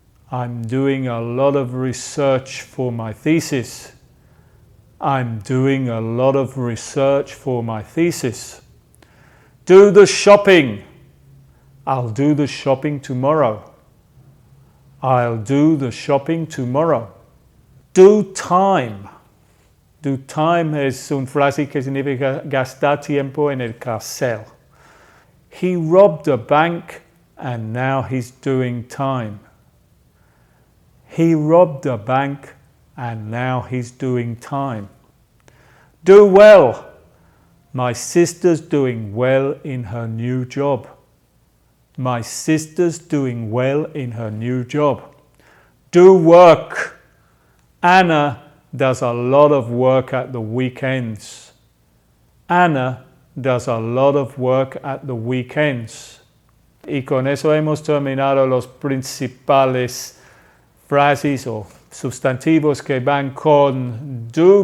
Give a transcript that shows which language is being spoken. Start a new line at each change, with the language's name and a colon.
English: I'm doing a lot of research for my thesis. I'm doing a lot of research for my thesis. Do the shopping. I'll do the shopping tomorrow. I'll do the shopping tomorrow. Do time.
Spanish: Do time es una frase que significa gastar tiempo en el cárcel.
English: He robbed a bank and now he's doing time. He robbed a bank and now he's doing time. Do well. My sister's doing well in her new job. My sister's doing well in her new job. Do work. Anna does a lot of work at the weekends. Anna does a lot of work at the weekends.
Spanish: Y con eso hemos terminado los principales frases o sustantivos que van con do.